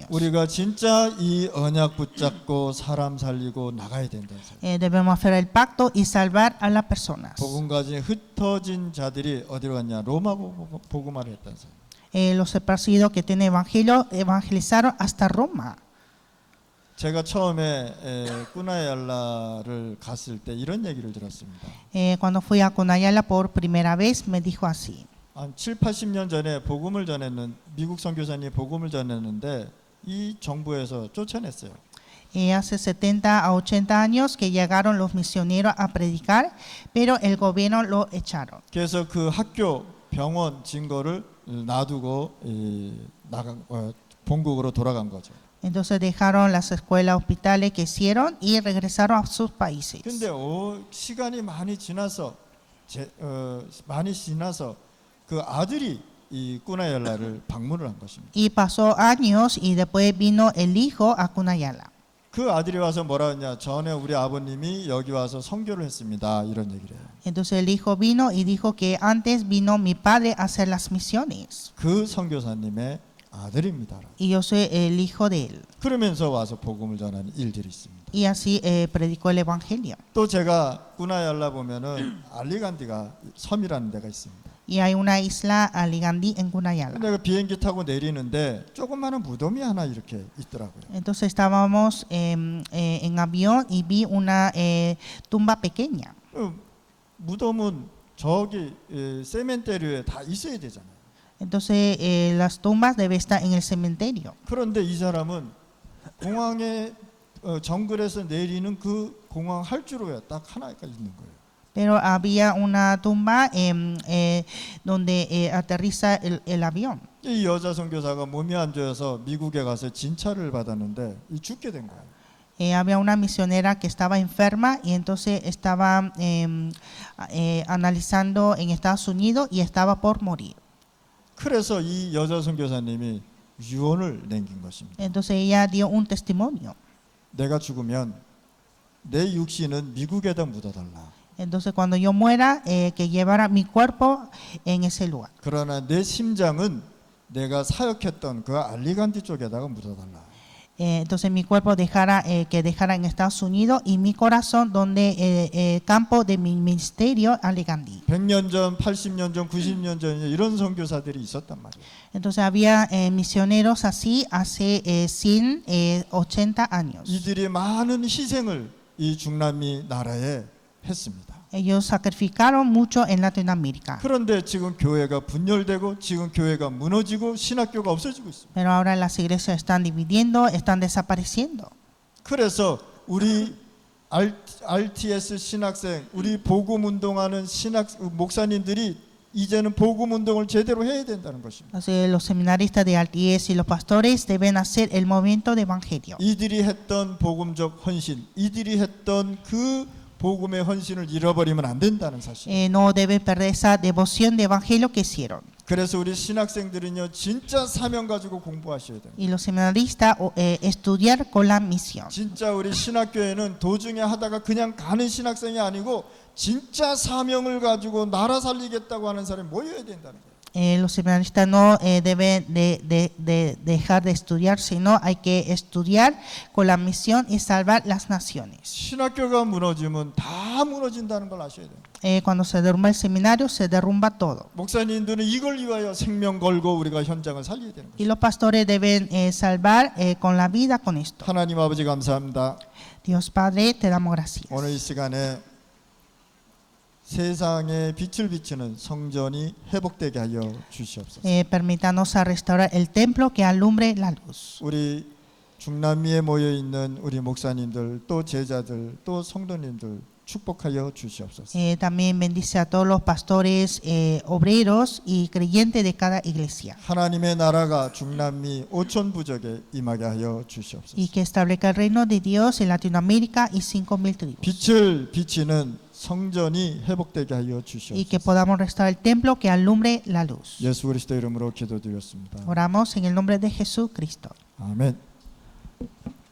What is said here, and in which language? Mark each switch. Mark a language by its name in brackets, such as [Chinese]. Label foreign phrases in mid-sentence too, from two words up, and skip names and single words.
[Korean] 우리가 진짜 이 언약 붙잡고 사람 살리고 나가야 된다. [Spanish] Debemos aferrar el pacto y salvar a las personas. [Korean] 복음 가진 흩어진 자들이 어디로 갔냐? 로마 복음화를 했다면서요. [Spanish] Los esparcidos que tienen evangelio evangelizaron hasta Roma. [Korean] 제가 처음에 꾸나얄라를 갔을 때 이런 얘기를 들었습니다. [Spanish] Cuando fui a Cunayala por primera vez me dijo así. [Korean] 한 7, 80년 전에 복음을 전했는 미국 선교사님이 복음을 전했는데 이 정부에서 쫓아냈어요. [Spanish] Hace 70 a 80 años que llegaron los misioneros a predicar, pero el gobierno lo echaron. [Korean] 그래서 그 학교, 병원 증거를 놔두고 본국으로 돌아간 거죠. [Spanish] Entonces dejaron las escuelas, hospitales que hicieron y regresaron a sus países. [Korean] 근데 시간이 많이 지나서 그 아들이 이 꾸나얄라를 방문을 한 것입니다. [Spanish] Y pasó años y después vino el hijo a Cunayala. [Korean] 그 아들이 와서 뭐라 했냐? 전에 우리 아버님이 여기 와서 선교를 했습니다. 이런 얘기를 해요. [Spanish] Entonces el hijo vino y dijo que antes vino mi padre a hacer las misiones. [Korean] 그 선교사님의 아들입니다. [Spanish] Y yo soy el hijo de él. [Korean] 그러면서 와서 복음을 전하는 일들이 있습니다. [Spanish] Y así predicó el evangelio. [Korean] 또 제가 꾸나얄라 보면은 알리간디가 섬이라는 데가 있습니다. [Spanish] Y hay una isla Aligandí en Cunayala. [Korean] 내가 비행기 타고 내리는데 조그마한 무덤이 하나 이렇게 있더라고요. [Spanish] Entonces estábamos en avión y vi una tumba pequeña. [Korean] 무덤은 저기 세멘테리오에 다 있어야 되잖아요. [Spanish] Entonces las tumbas deben estar en el cementerio. [Korean] 그런데 이 사람은 공항에 정글에서 내리는 그 공항 할주로에 딱 하나가 있는 거예요. [Spanish] Pero había una tumba donde aterriza el avión. [Korean] 이 여자 선교사가 몸이 안 좋아서 미국에 가서 진찰을 받았는데 죽게 된 거예요. [Spanish] Había una misionera que estaba enferma y entonces estaba analizando en Estados Unidos y estaba por morir. [Korean] 그래서 이 여자 선교사님이 유언을 남긴 것입니다. [Spanish] Entonces ella dio un testimonio. [Korean] 내가 죽으면 내 육신은 미국에다 묻어달라. [Spanish] Entonces cuando yo muera, que llevara mi cuerpo en ese lugar. [Korean] 그러나 내 심장은 내가 사역했던 그 알리간디 쪽에다가 묻어달라. [Spanish] Entonces mi cuerpo que dejara en Estados Unidos y mi corazón donde el campo de mi ministerio Aligandí. [Korean] 100년 전, 80년 전, 90년 전 이런 선교사들이 있었단 말이에요. [Spanish] Entonces había misioneros así hace 180 años. [Korean] 이들이 많은 희생을 이 중남미 나라에 했습니다. [Spanish] Ellos sacrificaron mucho en Latinoamérica. [Korean] 그런데 지금 교회가 분열되고 지금 교회가 무너지고 신학교가 없어지고 있습니다. [Spanish] Pero ahora las iglesias están dividiendo, están desapareciendo. [Korean] 그래서 우리 RTS 신학생, 우리 복음 운동하는 목사님들이 이제는 복음 운동을 제대로 해야 된다는 것입니다. [Spanish] Entonces, los seminaristas de RTS y los pastores deben hacer el movimiento de evangelio. [Korean] 이들이 했던 복음적 헌신, 이들이 했던 그 복음의 헌신을 잃어버리면 안 된다는 사실. [Spanish] No deben perder esa devoción de evangelio que hicieron. [Korean] 그래서 우리 신학생들은요 진짜 사명 가지고 공부하셔야 돼요. [Spanish] Y los seminaristas estudiar con la misión. [Korean] 진짜 우리 신학교에는 도중에 하다가 그냥 가는 신학생이 아니고 진짜 사명을 가지고 나라 살리겠다고 하는 사람이 모여야 된다는 거예요. [Spanish] Los seminaristas no deben de dejar de estudiar, sino hay que estudiar con la misión y salvar las naciones. [Korean] 신학교가 무너지면 다 무너진다는 걸 아셔야 돼요. [Spanish] Cuando se derrumba el seminario, se derrumba todo. [Korean] 목사님들은 이걸 위하여 생명 걸고 우리가 현장을 살려야 되는 [Spanish] Y [Korean] 거예요. [Spanish] los pastores deben salvar con la vida con esto. [Korean] 하나님 아버지 감사합니다. [Spanish] Dios Padre, te damos gracias. [Korean] 오늘 이 시간에 세상에 빛을 비추는 성전이 회복되게 하여 주시옵소서. [Spanish] Permítanos a restaurar el templo que alumbre la luz. [Korean] 우리 중남미에 모여 있는 우리 목사님들 또 제자들 또 성도님들 축복하여 주시옵소서. [Spanish] También bendice a todos los pastores, obreros y creyentes de cada iglesia. [Korean] 하나님의 나라가 중남미 5천 부족에 임하게 하여 주시옵소서. [Spanish] Y que establezca el reino de Dios en Latinoamérica y 5,000 tribus. [Korean] 빛을 비치는 성전이 회복되게 하여 [Spanish] Y que [Korean] 주시옵소서. [Spanish] podamos restaurar el templo que alumbre la luz. [Korean] 예수 그리스도 이름으로 기도드렸습니다. [Spanish] Oramos en el nombre de Jesucristo. [Korean] 아멘.